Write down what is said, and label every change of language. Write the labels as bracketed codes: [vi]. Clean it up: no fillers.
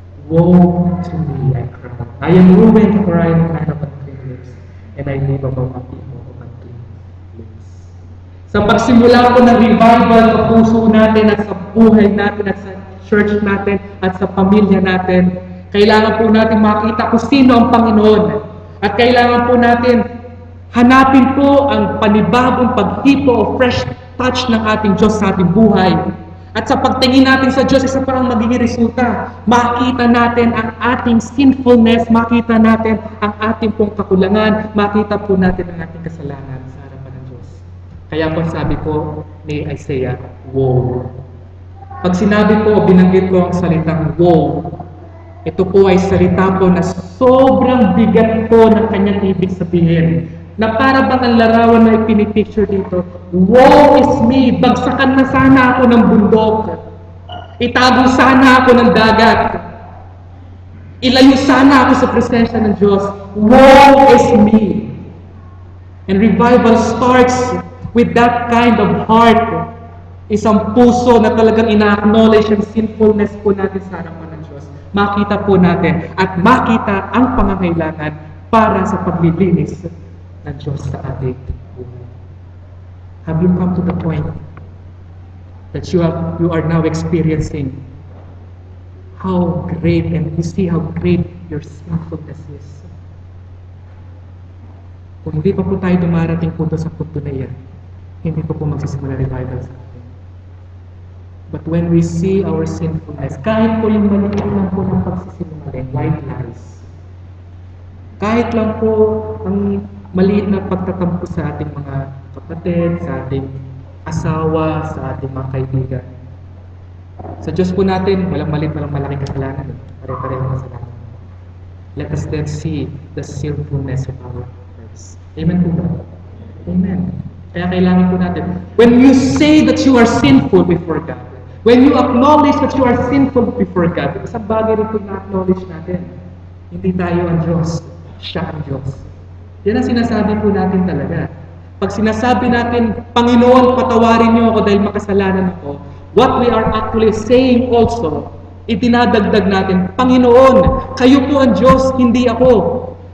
[en] Woe to me, I cry. I am ruined, for I am a man of unclean lips, and I live among a people of unclean lips. [tl] Sa pagsimula po ng revival sa puso natin at sa buhay natin at sa church natin at sa pamilya natin, kailangan po natin makita kung sino ang Panginoon. At kailangan po natin hanapin po ang panibagong paghipo o fresh touch ng ating Diyos sa ating buhay. At sa pagtingin natin sa Diyos, isa parang magiging resulta. Makita natin ang ating sinfulness, makita natin ang ating pong kakulangan, makita po natin ang ating kasalanan sa harapan ng Diyos. Kaya po sabi po ni Isaiah, woe. Pag sinabi po, binanggit ko ang salitang woe, ito po ay salita po na sobrang bigat po ng kanyang ibig sabihin. Na para bang ang larawan na ipinipicture dito, [en] woe is me, [tl] bagsakan na sana ako ng bundok. Itago sana ako ng dagat. Ilayo sana ako sa presensya ng Diyos. [en] Woe is me. And revival starts with that kind of heart. [tl] Isang puso na talagang ina-acknowledge ang sinfulness po natin sa harapan ng Diyos. Makita po natin at makita ang pangangailangan para sa paglilinis ng Diyos sa ating buhay. [en] Have you come to the point that you are now experiencing how great, and you see how great your sinfulness is? [tl] Kung hindi pa po tayo dumarating po sa punto na yan, hindi pa po magsisimula revival sa atin. [en] But when we see our sinfulness, [tl] kahit po yung maliit lang po ng pagsisinungaling, [en] white lies, [tl] kahit lang po ang maliit na pagtatampo sa ating mga kapatid, sa ating asawa, sa ating mga kaibigan. Sa Diyos po natin, walang maliit, walang malaking kasalanan. Pare-pareho kasalanan. [en] Let us then see the sinfulness of our hearts. Amen po ba? Amen. [tl] Kaya kailangan po natin, [en] when you say that you are sinful before God, when you acknowledge that you are sinful before God, [tl] isang bagay rin po na-acknowledge natin. Hindi tayo ang Diyos, siya ang Diyos. Yan ang sinasabi po natin talaga. Pag sinasabi natin, Panginoon, patawarin niyo ako dahil makasalanan ako, [en] what we are actually saying also, [tl] itinadagdag natin, Panginoon, kayo po ang Diyos, hindi ako.